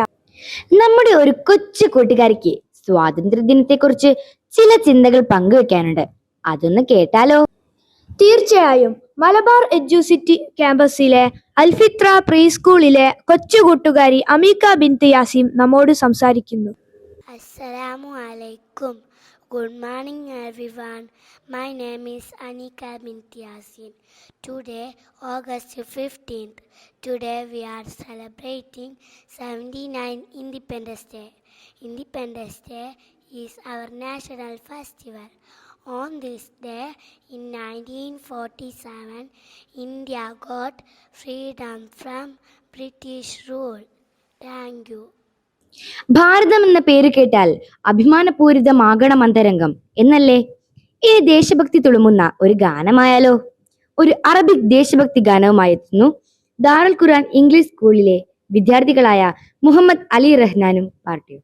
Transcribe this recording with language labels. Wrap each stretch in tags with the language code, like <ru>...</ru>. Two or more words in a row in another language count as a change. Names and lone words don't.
<ml>നമ്മുടെ ഒരു കൊച്ചു കൂട്ടുകാരിക്ക് സ്വാതന്ത്ര്യ ദിനത്തെക്കുറിച്ച് ചില ചിന്തകൾ പങ്കുവെക്കാനുണ്ട്. അതൊന്ന് കേട്ടാലോ? തീർച്ചയായും. മലബാർ എഡ്യൂസിറ്റി ക്യാമ്പസിലെ അൽഫിത്ര പ്രീ സ്കൂളിലെ കൊച്ചു കൂട്ടുകാരി അമീക ബിൻത്ത് യാസിം നമ്മോട് സംസാരിക്കുന്നു.</ml> <ar>السلام عليكم.</ar> <en>Good morning everyone. My name is Anika bint Yasin. Today, August 15th. Today we are celebrating 79 Independence Day. Independence Day is our national festival. On this day in 1947, India got freedom from British rule. Thank you.</en> <ml>ഭാരതം എന്ന പേര് കേട്ടാൽ അഭിമാനപൂരിതമാകണം അന്തരംഗം എന്നല്ലേ? ഈ ദേശഭക്തി തുളുമുന്ന ഒരു ഗാനമായാലോ? ഒരു അറബിക് ദേശഭക്തി ഗാനവുമായി എത്തുന്നു ദാറുൽ ഖുർആൻ ഇംഗ്ലീഷ് സ്കൂളിലെ വിദ്യാർത്ഥികളായ മുഹമ്മദ് അലി റഹ്നാനും പാർട്ടിയും.</ml>